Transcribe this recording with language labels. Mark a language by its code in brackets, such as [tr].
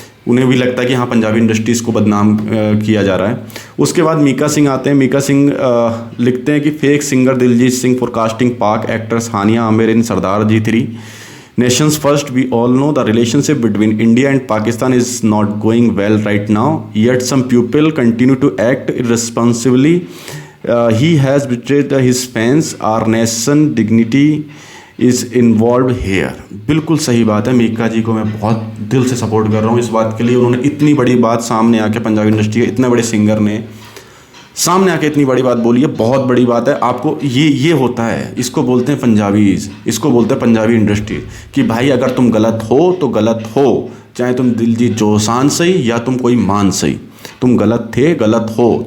[hi] उन्हें भी लगता है कि हाँ पंजाबी इंडस्ट्रीज़ को बदनाम किया जा रहा है। उसके बाद मीका सिंह आते हैं। मीका सिंह लिखते हैं कि [en] Fake singer Diljit Singh for casting Pak actress Hania Aamir in Sardaar ji 3 Nations first, we all know the relationship between India and Pakistan is not going well right now. Yet some people continue to act irresponsibly. He has betrayed his fans. Our nation dignity is involved here. [hi] बिल्कुल सही बात है। मीका जी को मैं बहुत दिल से support कर रहा हूँ इस बात के लिए। उन्होंने इतनी बड़ी बात सामने आके, पंजाबी इंडस्ट्री के इतने बड़े सिंगर ने सामने आके इतनी बड़ी बात बोली है, बहुत बड़ी बात है। आपको ये होता है, इसको बोलते हैं पंजाबीज, इसको बोलते हैं पंजाबी इंडस्ट्री कि भाई अगर तुम गलत हो तो गलत हो, चाहे तुम दिलजीत दोसांझ सही या तुम कोई मान सही, तुम गलत थे, गलत हो।